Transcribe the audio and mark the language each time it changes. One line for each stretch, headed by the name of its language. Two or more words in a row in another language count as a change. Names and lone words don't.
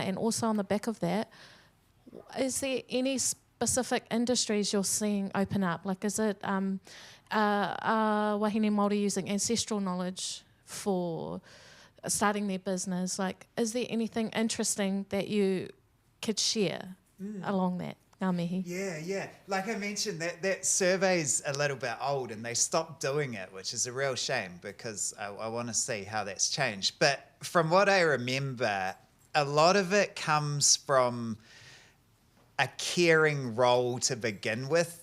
English: And also on the back of that, is there any specific industries you're seeing open up? Like, is it
Māori: wahine Māori
English: using ancestral knowledge for starting their business? Like, is there anything interesting that you could share along that?
Māori: Ngā mihi.
English: Yeah. Like I mentioned, that survey's a little bit old and they stopped doing it, which is a real shame because I want to see how that's changed. But from what I remember, a lot of it comes from a caring role to begin with.